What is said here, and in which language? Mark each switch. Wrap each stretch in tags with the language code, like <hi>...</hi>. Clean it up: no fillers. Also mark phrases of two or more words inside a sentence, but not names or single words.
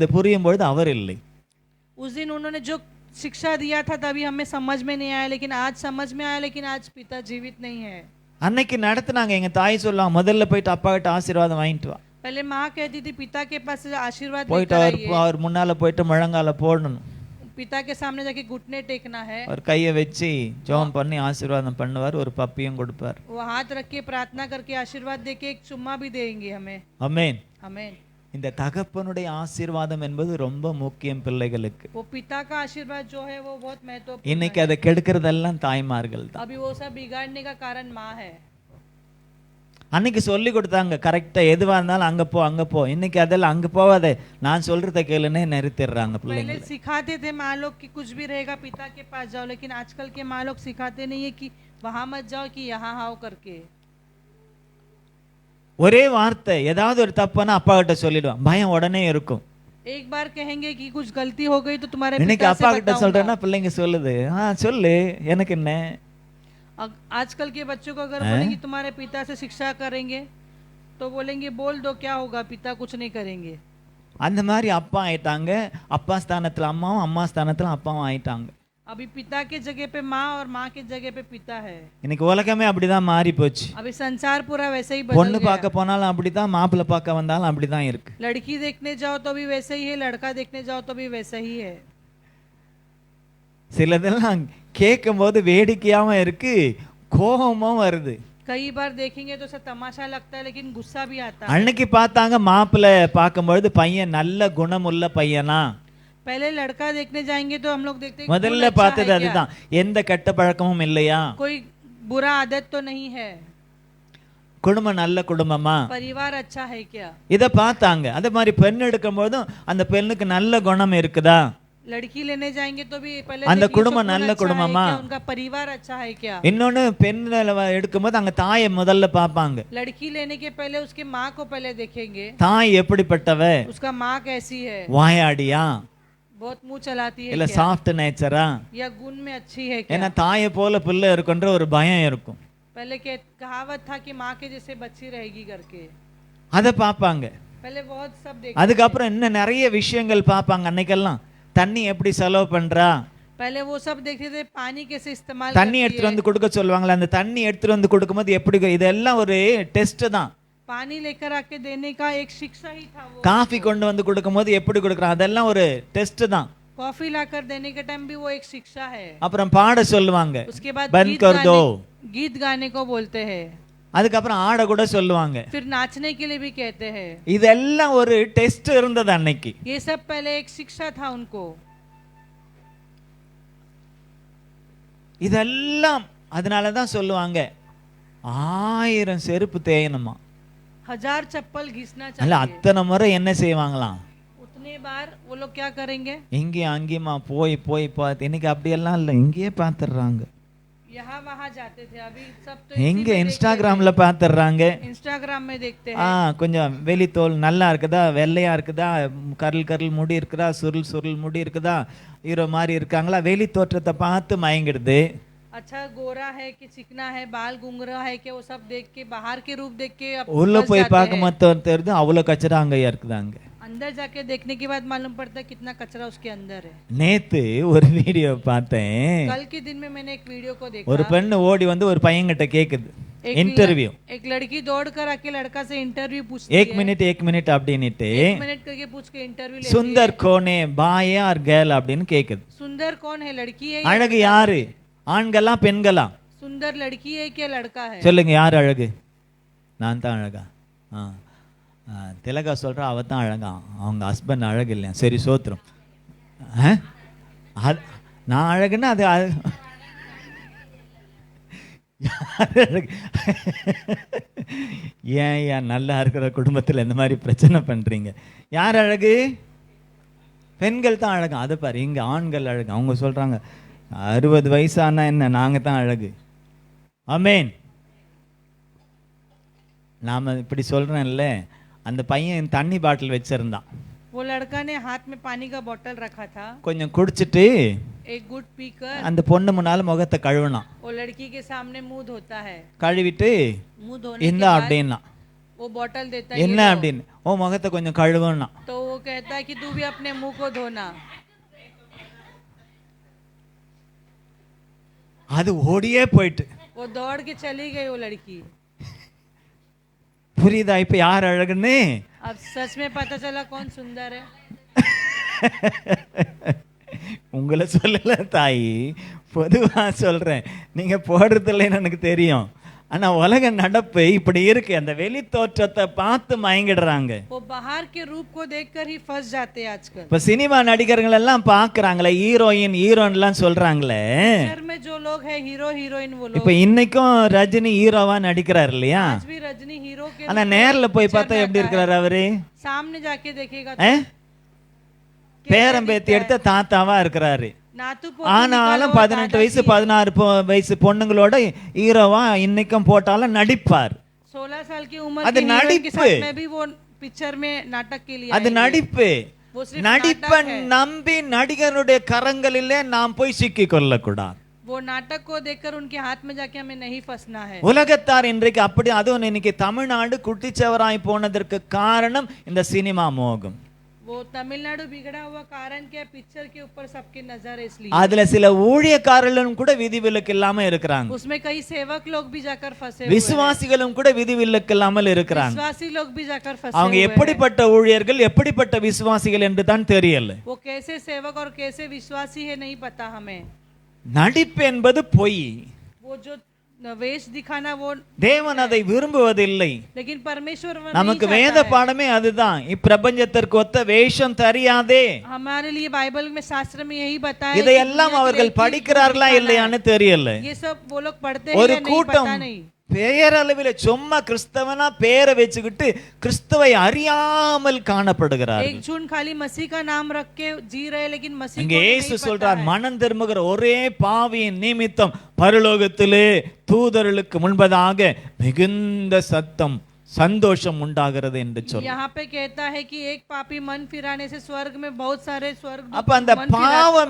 <ta>புரியும் பொழுது அவர் இல்லை.</ta> <hi>उस दिन उन्होंने जो शिक्षा दिया था तभी हमें समझ में नहीं आया, लेकिन आज समझ में आया, लेकिन आज पिता जीवित नहीं है।</hi> <ta>அன்னைக்கு நடத்துனாங்க. எங்க தாய் சொல்லுவாங்க, முதல்ல போயிட்டு அப்பா கிட்ட ஆசீர்வாதம் வாங்கிட்டு வா.</ta> <hi>पहले माँ कहती थी पिता के पास आशीर्वाद</hi> <ta>போயிட்டு</ta> <hi>लेकर</hi> <ta>அவர்</ta> <hi>आइए।</hi> <ta>அவர் முன்னால போயிட்டு முழங்கால போடணும்.</ta> <hi>पिता के सामने जाके घुटने टेकना है।</hi> <ta>அவர் கையை வச்சு ஜெபம் பண்ணி ஆசீர்வாதம் பண்ணுவார், ஒரு பப்பியும் கொடுப்பார்.</ta> <hi>वो हाथ रख के प्रार्थना करके आशीर्वाद देके एक चुम्मा भी देंगे हमें।</hi> <ta>ஆமென்.</ta> <hi>आमेन।</hi> <ta>இந்த தகப்பனுடைய ஆசீர்வாதம் என்பது ரொம்ப முக்கியம் பிள்ளைகளுக்கு.</ta> <hi>वो पिता का आशीर्वाद जो है वो बहुत महत्वपूर्ण</hi> <ta>இன்னைக்கு அதை கெடுக்கிறதெல்லாம் தாய்மார்கள்</ta> <hi>है।</hi> <ta>தான்.</ta> <hi>अभी वो सब बिगाड़ने का कारण माँ है।</hi> <ta>அன்னைக்கு சொல்லி கொடுத்தாங்க, கரெக்டா எதுவா இருந்தாலும் அங்க போ அங்க போ. இன்னைக்கு அதெல்லாம் அங்க போவாதே, நான் சொல்றத கேளுன்னு நிறுத்திடுறாங்க</ta> <hi>पहले</hi> <ta>பிள்ளைங்க.</ta> <hi>सिखाते थे माँ लोग कि कुछ भी रहेगा पिता के पास जाओ, लेकिन आजकल के माँ लोग सिखाते नहीं है कि वहां मत जाओ कि यहाँ आओ करके।</hi> <ta>ஒரே வார்த்தை, ஏதாவது ஒரு தப்புனா அப்பா கிட்ட சொல்லிடுவான், பயம் உடனே இருக்கும்.</ta> <hi>एक बार कहेंगे कि कुछ गलती हो गई तो तुम्हारे</hi> <ta>இன்னைக்கு</ta> <hi>पिता</hi> <ta>அப்பா</ta> <hi>से</hi> <ta>கிட்ட</ta> <hi>बताऊंगा।</hi> <ta>சொல்றேன்னா பிள்ளைங்க சொல்லுது, சொல்லு எனக்கு என்ன.</ta> <hi>आजकल के बच्चों को अगर बोलेंगे तुम्हारे पिता से शिक्षा करेंगे तो बोलेंगे बोल दो क्या होगा, पिता कुछ नहीं करेंगे।</hi> <ta>அந்த மாதிரி அப்பா ஆயிட்டாங்க. அப்பா ஸ்தானத்துல அம்மாவும், அம்மா ஸ்தானத்துல அப்பாவும் ஆயிட்டாங்க.</ta> <hi>अभी पिता के जगह पे माँ और माँ के जगह पे पिता है।</hi> <ta>இன்னைக்கு உலகமே அப்படிதான் மாறி போச்சு.</ta> <hi>अभी संसार पूरा वैसे ही बदल</hi> <ta>பொண்ணு</ta> <hi>गया।</hi> <ta>பார்க்க போனாலும் அப்படிதான், மாப்பிள்ளை பார்க்க வந்தாலும் அப்படிதான் இருக்கு.</ta> <hi>लड़की देखने जाओ तो भी वैसे ही है, लड़का देखने जाओ तो भी वैसा ही है।</hi> <ta>சிலதெல்லாம் கேட்கும் போது வேடிக்கையாவும் இருக்கு, கோபமும் வருது.</ta> <hi>कई बार देखेंगे तो सब तमाशा लगता है, लेकिन गुस्सा भी आता है।</hi> <ta>அன்னைக்கு பார்த்தாங்க, மாப்பிள்ளை பார்க்கும்பொழுது பையன் நல்ல குணமுள்ள பையனா.</ta> <hi>पहले लड़का देखने जाएंगे तो हम लोग देखते हैं</hi> <ta>முதல்ல</ta> <hi>गुण अच्छा</hi> <ta>பார்த்தது</ta> <hi>है क्या?</hi> <ta>அதுதான், எந்த கெட்ட பழக்கமும் இல்லையா,</ta> <hi>कोई बुरा आदत तो नहीं है,</hi> <ta>குடும்பம் நல்ல குடும்பமா,</ta> <hi>परिवार अच्छा है क्या।</hi> <ta>இத பார்த்தாங்க. அதே மாதிரி பெண் எடுக்கும் போதும் அந்த பெண்ணுக்கு நல்ல குணம் இருக்குதா,</ta> <hi>लड़की लेने जाएंगे तो भी पहले</hi> <ta>அந்த</ta> <hi>देखिए</hi> <ta>குடும்பம்</ta> <hi>उसका गुण</hi> <ta>நல்ல</ta> <hi>अच्छा है</hi> <ta>குடும்பமா.</ta> <hi>क्या, उनका परिवार अच्छा है क्या।</hi> <ta>இன்னொன்னு பெண் எடுக்கும்போது அங்க தாயை முதல்ல பார்ப்பாங்க.</ta> <hi>लड़की लेने के पहले उसके माँ को पहले देखेंगे,</hi> <ta>தாய் எப்படிப்பட்டவ,</ta> <hi>उसका माँ कैसी है,</hi> <ta>வாயாடியா,</ta> <hi>बहुत मुंह चलाती है</hi> <ta>இல்ல</ta> <hi>क्या?</hi> <en>soft nature?</en> <hi>या गुण में अच्छी है क्या?</hi> <ta>ஏன்னா தாயை போல பிள்ளை இருக்குன்ற ஒரு பயம் இருக்கும்.</ta> <hi>पहले के कहावत था कि माँ के जैसे बच्ची रहेगी करके,</hi> <ta>அதை பார்ப்பாங்க.</ta> <hi>पहले बहुत सब देखते</hi> <ta>அதுக்கப்புறம் இன்னும் நிறைய விஷயங்கள் பார்ப்பாங்க. அன்னைக்கெல்லாம் தண்ணி எப்படி செலவு பண்றா,</ta> <hi>पहले वो सब देखते थे पानी कैसे इस्तेमाल</hi> <ta>தண்ணி</ta> <hi>करती</hi> <ta>எடுத்துட்டு</ta> <hi>है,</hi> <ta>வந்து கொடுக்க சொல்லுவாங்களே, அந்த தண்ணி எடுத்துட்டு வந்து கொடுக்கும்போது எப்படி, இதெல்லாம் ஒரு டெஸ்ட் தான்.</ta> <hi>पानी लेकर आके देने का एक शिक्षा ही था वो।</hi> <ta>காஃபி கொண்டு வந்து கொடுக்கும்போது எப்படி கொடுக்குறான், அதெல்லாம் ஒரு டெஸ்ட் தான்.</ta> <hi>कॉफी लाकर देने के टाइम भी वो एक शिक्षा है।</hi> <ta>அப்புறம் பாட சொல்லுவாங்க,</ta> <hi>उसके बाद बंद कर दो, गीत गाने को बोलते हैं, அதுக்கப்புறம் ஆட கூட சொல்லுவாங்க, फिर नाचने के लिए भी कहते हैं।</hi> <ta>இதெல்லாம் ஒரு டெஸ்ட் இருந்தது அன்னைக்கு.</ta> <hi>ये सब पहले एक शिक्षा था उनको।</hi> <ta>இதெல்லாம் அதனால தான் சொல்லுவாங்க 1000 செருப்பு தேயணுமா.</ta> <hi>1000 चप्पल घिसना</hi> <ta>அல்ல</ta> <hi>चाहिए।</hi> <ta>அத்தனை முறை என்ன செய்வாங்களாம்,</ta> <hi>उतने बार वो लोग क्या करेंगे,</hi> <ta>இங்கேயும் அங்கேயுமா போய் போய் பார்த்து. இன்னைக்கு அப்படியெல்லாம் இல்லை, இங்கேயே பார்த்துடுறாங்க.</ta> <hi>यहाँ वहाँ जाते थे, अभी सब तो</hi> <ta>எங்க இன்ஸ்டாகிராம்ல பார்த்துடுறாங்க.</ta> <hi>इंस्टाग्राम में देखते हैं।</hi> <ta>கொஞ்சம் வெளித்தோல் நல்லா இருக்குதா, வெள்ளையா இருக்குதா, கருள் கருள் முடி இருக்குதா, சுருள் சுருள் முடி இருக்குதா, ஹீரோ மாதிரி இருக்காங்களா, வெளி தோற்றத்தை பார்த்து மயங்கிடுது.</ta> <hi>अच्छा गोरा है कि चिकना है, बाल घुंघरा है कि, वो सब देख के, बाहर के रूप देख के</hi> <ta>உள்ள</ta> <hi>फंस</hi> <ta>போய்</ta> <hi>जाते</hi> <ta>பார்க்க</ta> <hi>हैं।</hi> <ta>மொத்தம் தெரியுது அவ்வளவு கச்சரா அங்கேயா இருக்குதாங்க.</ta> <hi>अंदर जाके देखने के बाद मालूम पड़ता है कितना कचरा उसके अंदर है।</hi> <ta>நேத்து ஒரு வீடியோ பார்த்தேன்.</ta> <hi>कल के दिन में मैंने एक वीडियो को देखा,</hi> <ta>ஒரு பெண்ணு ஓடி வந்து ஒரு பையன்கிட்ட கேக்குது இன்டர்வியூ.</ta> <hi>एक लड़की दौड़ कर आके लड़का से इंटरव्यू पूछती एक मिनट அப்படின்னுட்டு 1 मिनट करके पूछ के इंटरव्यू लेती है। सुंदर कौन</hi> <en>boy or girl</en> <ta>அப்படின்னு கேக்குது.</ta> <hi>सुंदर कौन है, लड़की है?</hi> <ta>அழகு யாரு, ஆண்களா பெண்களா?</ta> <hi>सुंदर लड़की है क्या लड़का है?</hi> <ta>சொல்லுங்க யார் அழகு? நான் தான் அழகா? திலகா சொல்றா அவ தான் அழகா, அவங்க ஹஸ்பண்ட் அழகு இல்லையா? சரி சோத்திரம். நான் அழகுன்னா அது ஏன் நல்லா இருக்கிற குடும்பத்தில் இந்த மாதிரி பிரச்சனை பண்றீங்க? யார் அழகு? பெண்கள் தான் அழகு. அதை பாரு, இங்க ஆண்கள் அழகு. அவங்க சொல்றாங்க 60 வயசானா என்ன, நாங்க தான் அழகு. ஆமென். நாம இப்படி சொல்றேன்ல, அந்த பையன் தண்ணி பாட்டில் வச்சிருந்தான்.</ta> <hi>वो लड़का ने हाथ में पानी का बोतल रखा था,</hi> <ta>கொஞ்சம் குடிச்சிட்டு</ta> <hi>एक गुट पीकर</hi> <ta>அந்த பொண்ணு முன்னால முகத்தை கழுவினான்.</ta> <hi>वो लड़की के सामने मुंह धोता है,</hi> <ta>கழுவிட்டு</ta> <hi>मुंह धोने</hi> <ta>இந்த</ta> <hi>के बाद</hi> <ta>அப்படின்னா</ta> <hi>वो बोतल देता है,</hi> <ta>என்ன அப்படின்னு, ஓ முகத்தை கொஞ்சம் கழுவுனா.</ta> <hi>तो वो कहता है कि तू भी अपने मुंह को धोना।</hi> <ta>அது ஓடியே போயிட்டு.</ta> <hi>वो दौड़ के चली गई वो लड़की।</hi> <ta>புரியுதா இப்ப யார் அழகுன்னு?</ta> <hi>अब सच में पता चला कौन सुंदर है।</hi> <ta>உங்களை சொல்லல தாயி, பொதுவா சொல்றேன். நீங்க போடுறது இல்லைன்னு எனக்கு தெரியும். ஆனா உலக நடப்பு இப்படி இருக்கு. அந்த வெளி தோற்றத்தை பார்த்து மயங்கிடுறாங்க.</ta> <hi>वो बाहर के रूप को देखकर ही फंस जाते हैं आजकल।</hi> <ta>இப்ப சினிமா நடிகர்கள் எல்லாம் பாக்குறாங்களே, ஹீரோயின் ஹீரோயின் எல்லாம் சொல்றாங்களே.</ta> <hi>पिक्चर में जो लोग हैं हीरो हीरोइन, वो लोग</hi> <ta>இப்ப இன்னைக்கும் ரஜினி ஹீரோவா நடிக்கிறார் இல்லையா?</ta> <hi>आज भी रजनी हीरो के</hi> <ta>ஆனா நேர்ல போய் பார்த்தா எப்படி இருக்கிறாரு அவரு?</ta> <hi>सामने जाके देखेगा</hi> <ta>பேரம்பேத்தி எடுத்த தாத்தாவா இருக்கிறாரு.</ta> <hi>नातू</hi> <ta>ஆனாலும் 18 வயசு 16 வயசு பொண்ணுங்களோட ஹீரோவா இன்னைக்கும் போட்டாலும் நடிப்பார்.</ta> <hi>16 साल की उम्र</hi> <ta>அது</ta> <hi>की हीरोइन के</hi> <ta>நடிப்பு.</ta> <hi>साथ में भी वो पिक्चर में नाटक के लिए</hi> <ta>அது நடிப்பு.</ta> <hi>वो सिर्फ</hi> <ta>நடிப்பை</ta> <hi>नाटक है।</hi> <ta>நம்பி நடிகருடைய கரங்களிலே நாம் போய் சிக்கி கொள்ளக்கூடாது.</ta> <hi>वो नाटक को देखकर उनके हाथ में जाके हमें नहीं फंसना है।</hi> <ta>உலகத்தார் இன்றைக்கு அப்படி, அதுவும் இன்னைக்கு தமிழ்நாடு குட்டிச்சவராய் போனதற்கு காரணம் இந்த சினிமா மோகம்.</ta> <hi>वो तमिलनाडु बिगड़ा हुआ कारण क्या, पिक्चर के ऊपर सबकी नजर है इसलिए।</hi> <ta>அதுல சில ஊழியக்காரர்களும் கூட விதிவிலக்கு இல்லாம இருக்கிறாங்க.</ta> <hi>उसमें कई सेवक लोग भी जाकर फंसे हुए हैं।</hi> <ta>விசுவாசிகளும் கூட விதிவிலக்கு இல்லாமல் இருக்கிறாங்க.</ta> <hi>विश्वासी लोग भी जाकर फंसे</hi> <ta>அவங்க</ta> <hi>हुए हैं।</hi> <ta>எப்படிப்பட்ட ஊழியர்கள் எப்படிப்பட்ட விசுவாசிகள் என்று தான் தெரியல.</ta> <hi>वो कैसे सेवक और कैसे विश्वासी है नहीं पता हमें।</hi> <ta>நடிப்பு என்பது பொய்.</ta> <hi>वो जो वेश दिखाना वो,</hi> <ta>தேவன் அதை விரும்புவதில்லை.</ta> <hi>लेकिन परमेश्वर वो</hi> <ta>நமக்கு</ta> <hi>नहीं</hi> <ta>வேத</ta> <hi>चाहता है।</hi> <ta>பாடமே அதுதான். இப்பிரபஞ்சத்திற்கு ஒத்த வேஷம் தெரியாதே.</ta> <hi>हमारे लिए बाइबल में शास्त्र में यही बताया है</hi> <ta>இதையெல்லாம்</ta> <hi>कि</hi> <ta>அவர்கள்</ta> <hi>दुनिया की</hi> <ta>படிக்கிறார்களா இல்லையான்னு தெரியல.</ta> <hi>ये सब वो लोग पढ़ते हैं</hi> <ta>ஒரு</ta> <hi>या नहीं</hi> <ta>கூட்டம்</ta> <hi>पता नहीं।</hi> <ta>பெயரளவில் சும்மா கிறிஸ்தவனா பேரை வச்சுக்கிட்டு கிறிஸ்துவை அறியாமல் காணப்படுகிறார்.</ta> <hi>एक झुंड खाली मसीह का नाम रख के जी रहे, लेकिन मसीह</hi> <ta>இங்க</ta> <hi>को नहीं</hi> <ta>இயேசு</ta> <hi>पता</hi> <ta>சொல்றார்,</ta> <hi>है।</hi> <ta>மனம் திரும்புகிற ஒரே பாவியின் நிமித்தம் பரலோகத்திலே தூதர்களுக்கு முன்பதாக மிகுந்த சத்தம் சந்தோஷம் உண்டாகிறது என்று சொல்லும்.</ta> <hi>यहाँ पे कहता है कि एक पापी मन फिराने से स्वर्ग में बहुत सारे स्वर्गदूत</hi> <ta>அப்ப அந்த</ta> <hi>मन</hi> <ta>பாவம்</ta>